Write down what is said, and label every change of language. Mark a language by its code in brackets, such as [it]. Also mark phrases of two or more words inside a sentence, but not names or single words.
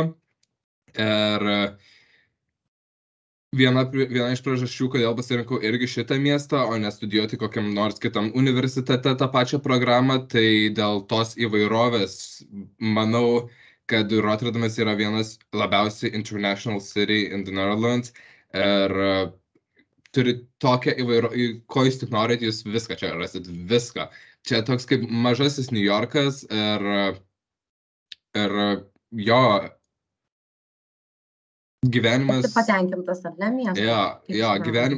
[lt] Ir viena iš priežasčių, kodėl pasirinkau irgi šitą miestą, o ne studijuoti kokiam nors kitam universitete tą pačią programą, tai dėl tos įvairovės manau, kad Rotterdamas yra vienas labiausiai [en] international city in the Netherlands [lt] ir turi tokią įvairovę, ko jūs tik norit, jūs viską čia rasit, viską. Čia toks kaip mažasis New Yorkas ir jo gyvenimas. Esi patenkintas, ar ne, miestas?